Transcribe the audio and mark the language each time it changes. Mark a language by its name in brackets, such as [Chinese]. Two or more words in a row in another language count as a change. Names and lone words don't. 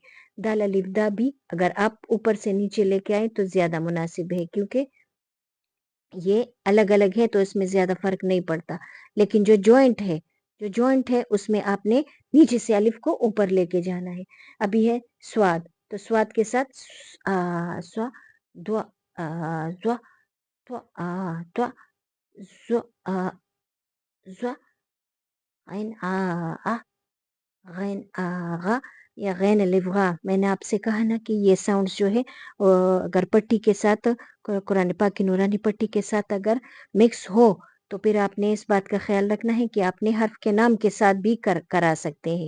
[Urdu] دال الف دا بھی اگر آپ اوپر سے نیچے لے کے آئے تو زیادہ مناسب ہے، کیونکہ یہ الگ الگ ہے تو اس میں زیادہ فرق نہیں پڑتا، لیکن جو جوائنٹ ہے اس میں آپ نے نیچے سے الف کو اوپر لے کے جانا ہے. ابھی ہے صاد، تو صاد کے ساتھ صا دا ضا طا طا ظا ظا غین آ غین آغا یا غین الف غا. میں نے آپ سے کہا نا کہ یہ ساؤنڈز جو ہے اگر پٹی کے ساتھ، قرآن پاک کی نورانی پٹی کے ساتھ اگر مکس ہو تو پھر آپ نے اس بات کا خیال رکھنا ہے کہ آپ نے حرف کے نام کے ساتھ بھی کرا سکتے ہیں.